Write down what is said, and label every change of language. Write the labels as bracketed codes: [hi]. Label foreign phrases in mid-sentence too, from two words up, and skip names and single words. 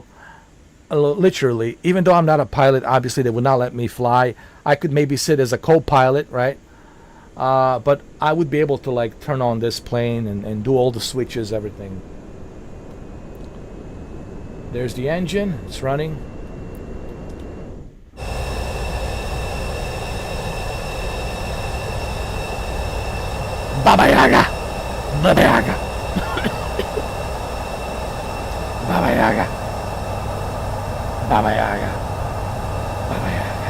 [en] Literally, even though I'm not a pilot, obviously they would not let me fly. I could maybe sit as a co-pilot, right? But I would be able to like turn on this plane and do all the switches, everything. There's the engine. It's running. Baba Yaga! Baba Yaga! Baba Yaga! Baba Yaga! Baba Yaga!